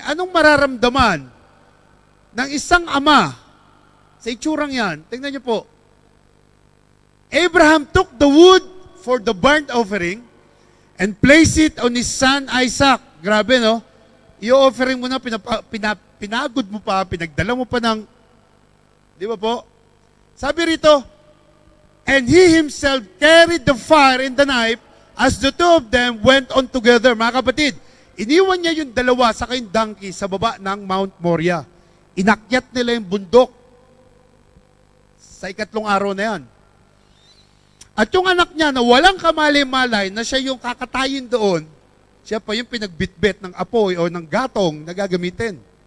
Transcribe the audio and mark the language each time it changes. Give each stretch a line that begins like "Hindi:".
Filipino: Anong mararamdaman ng isang ama sa itsurang yan? Tingnan niyo po.
English: Abraham took the wood for the burnt offering and placed it on his son Isaac.
Filipino: Grabe, no? I-offering mo na, pinagod mo pa, pinagdala mo pa ng, di ba po? Sabi rito,
English: and he himself carried the fire and the knife as the two of them went on together.
Filipino: Mga kapatid, iniwan niya yung dalawa sa kayong donkey sa baba ng Mount Moriah. Inakyat nila yung bundok sa ikatlong araw na yan. At yung anak niya na walang kamalay-malay na siya yung kakatayin doon, siya pa yung pinagbitbit ng apoy o ng gatong na gagamitin.